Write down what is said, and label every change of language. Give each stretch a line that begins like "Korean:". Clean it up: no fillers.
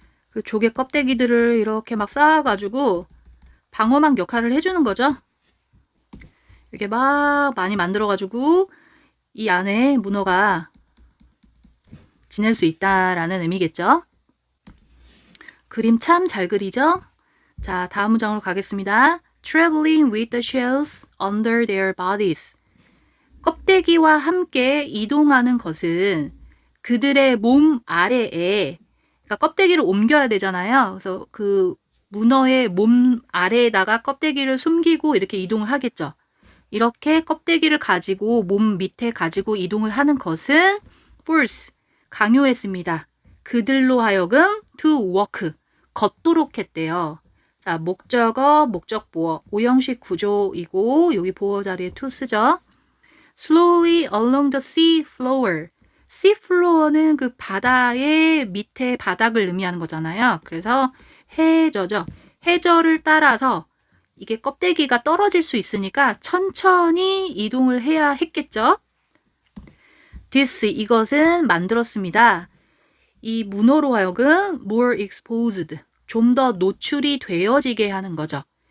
Korean: 그 조개 껍데기들을 이렇게 막 쌓아가지고 방어막 역할을 해주는 거죠. 이렇게 막 많이 만들어가지고 이 안에 문어가 지낼 수 있다라는 의미겠죠. 그림 참 잘 그리죠? 자, 다음 문장으로 가겠습니다.
English: Traveling with the shells under their bodies.
Korean: 껍데기와 함께 이동하는 것은 그들의 몸 아래에, 그러니까 껍데기를 옮겨야 되잖아요. 그래서 그 문어의 몸 아래에다가 껍데기를 숨기고 이렇게 이동을 하겠죠. 이렇게 껍데기를 가지고 몸 밑에 가지고 이동을 하는 것은 force, 강요했습니다. 그들로 하여금
English: to walk,
Korean: 걷도록 했대요. 자, 목적어, 목적보어, 오형식 구조이고 여기 보어 자리에 to 쓰죠.
English: Slowly along the sea floor.
Korean: sea floor는 그 바다의 밑에 바닥을 의미하는 거잖아요. 그래서 해저죠. 해저를 따라서 이게 껍데기가 떨어질 수 있으니까 천천히 이동을 해야 했겠죠. This, 이것은 만들었습니다. 이 문어로 하여금
English: more exposed,
Korean: 좀 더 노출이 되어지게 하는 거죠.